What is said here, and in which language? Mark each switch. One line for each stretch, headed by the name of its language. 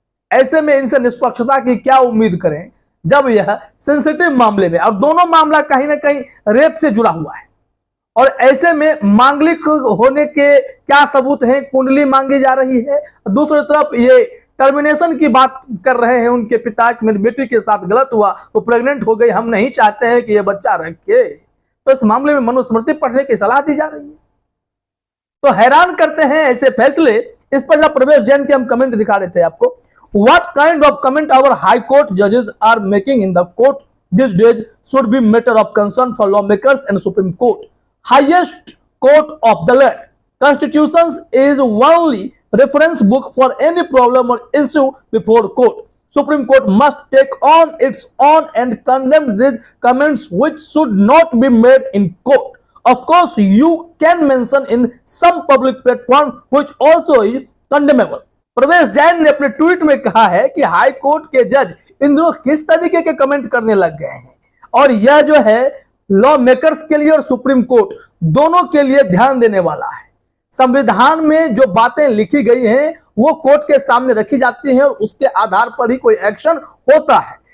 Hindi: ऐसे में इनसे निष्पक्षता की क्या उम्मीद करें जब यह सेंसिटिव मामले में, अब दोनों मामला कहीं ना कहीं रेप से जुड़ा हुआ है और ऐसे में मांगलिक होने के क्या सबूत हैं, कुंडली मांगी जा रही है। दूसरी तरफ ये टर्मिनेशन की बात कर रहे हैं उनके पिता, मेरी बेटी के साथ गलत हुआ, वो प्रेग्नेंट हो गई, हम नहीं चाहते हैं कि ये बच्चा रखे। तो इस मामले में मनुस्मृति पढ़ने की सलाह दी जा रही है। तो हैरान करते हैं ऐसे फैसले। इस पर जब प्रवेश जैन के हम कमेंट दिखा रहे थे आपको,
English: what kind of comment our high court judges are making in the court these days should be matter of concern for lawmakers and Supreme Court, highest court of the land. Constitutions is only reference book for any problem or issue before court. Supreme Court must take on its own and condemn these comments which should not be made in court. Of course, you can mention in some public platform which also is condemnable.
Hindi: प्रवेश जैन ने अपने tweet में कहा है कि high court के जज इन दिनों किस तरीके के कमेंट करने लग गए हैं, और यह जो है लॉ मेकर्स के लिए और सुप्रीम कोर्ट दोनों के लिए ध्यान देने वाला है। संविधान में जो बातें लिखी गई हैं वो कोर्ट के सामने रखी जाती हैं और उसके आधार पर ही कोई एक्शन होता है।